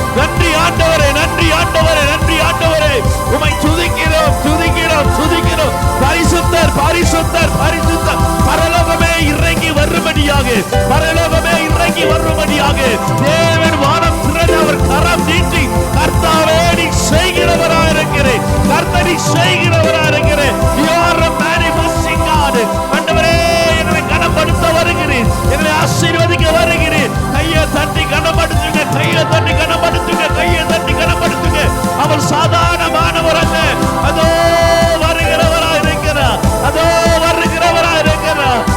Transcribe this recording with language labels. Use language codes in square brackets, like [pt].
[ta] நன்றி ஆண்டவரே, நன்றி ஆண்டவரே, நன்றி ஆண்டவரே. உம்மை துதிக்கிறோம் துதிக்கிறோம் துதிக்கிறோம். பரிசுத்தர் பரிசுத்தர் பரிசுத்தர். பரலோகமே இறங்கி வரும்படியாக, பரலோகமே இறங்கி வரும்படியாக தேவன் வானம் திறந்து அவர் கரம் நீட்டி, கர்த்தாவே நீ செய்கிறவரா இருக்கிறேன், கர்த்தர் நீ செய்கிறவரா இருக்கிறேன். [en] You are a manifesting God. [ta] ஆண்டவரே என்னை கனப்படுத்த வருகிறேன், என்னை ஆசீர்வதிக்க வருகிறேன். கையை தட்டி கனப்படுத்துங்க, கையை தட்டி கனப்படுத்துங்க, கையை தட்டி கனப்படுத்துங்க. அவர் சாதாரணமானவர் அல்ல. அதோ வருகிறவரா இருக்கிறார், அதோ வருகிறவரா இருக்கிறார்.